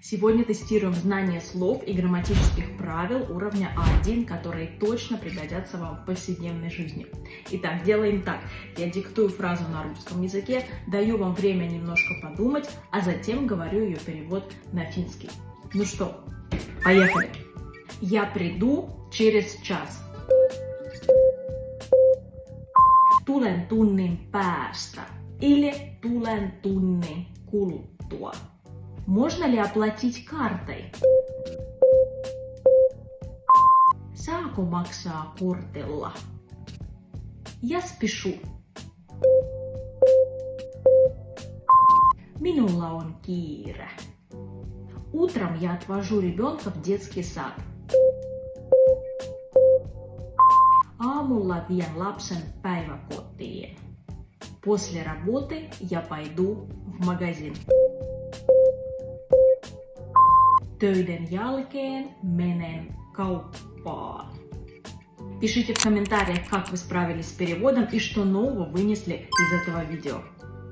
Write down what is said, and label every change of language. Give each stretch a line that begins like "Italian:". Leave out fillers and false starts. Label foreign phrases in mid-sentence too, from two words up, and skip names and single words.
Russian: Сегодня тестируем знание слов и грамматических правил уровня А1, которые точно пригодятся вам в повседневной жизни. Итак, делаем так. Я диктую фразу на русском языке, даю вам время немножко подумать, а затем говорю ее перевод на финский. Ну что, поехали. Я приду через час.
Finnish: Tulen tunnin päästä или tulen tunnin kuluttua.
Russian: Можно ли оплатить картой?
Finnish: Saako maksaa kortilla?
Russian: Я спешу.
Finnish: Minulla on kiire.
Russian: Утром я отвожу ребенка в детский сад.
Finnish: Aamulla vien lapsen päiväkotiin.
Russian: После работы я пойду в магазин.
Finnish: Töiden jälkeen menen kauppaan.
Russian: Пишите в комментариях, как вы справились с переводом и что нового вынесли из этого видео.